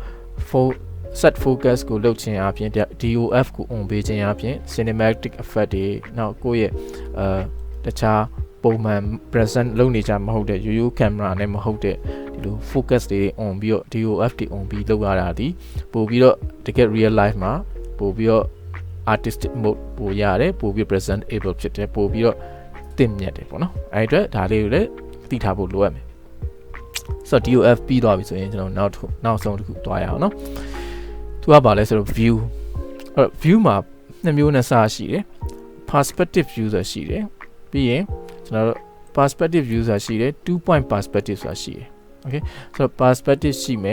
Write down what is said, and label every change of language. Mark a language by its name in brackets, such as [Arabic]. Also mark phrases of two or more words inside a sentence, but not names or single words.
[English] set focus [Burmese] ကိုလုပ်ခြင်းအပြင် DOF ကို on ပေးခြင်းအပြင် [English] cinematic effect [Burmese] တွေနောက်ကိုယ့်ရဲ့တခြားပုံမှန် present လုပ်နေကြမဟုတ်တဲ့ရိုးရိုး camera နဲ့မဟုတ်တဲ့ဒီလို focus တွေ on ပြီးတော့ DOF တွေ on ပြီးလုပ်ရတာဒီပို့ပြီးတော့တကယ် [English] real life [Burmese] မှာပို့ပြီးတော့ [English] artistic mode [Burmese] ပို့ရတယ်ပို့ပြီး [English] present able [Burmese] ဖြစ်တယ်ပို့ပြီးတော့တင်မြတ်တယ်ပေါ့နော်အဲ့အတွက်ဒါလေးကိုလည်းသိထားဖို့လိုအပ်မယ်ဆိုတော့ DOF ပြီးသွားပြီဆိုရင်ကျွန်တော်နောက်ဆုံးတစ်ခုသွားရအောင်နော်သူကဘာလဲဆိုတော့ view အဲ့တော့ view မှာနှစ်မျိုးနဲ့စရှိတယ် [English] perspective view [Burmese] ဆိုတာရှိတယ်ပြီးရင်ကျွန်တော်တို့ [English] perspective view [Burmese] ဆိုတာရှိတယ် [English] 2 point perspective [Burmese] ဆိုတာရှိတယ် okay ဆိုတော့ perspective ရှိမယ်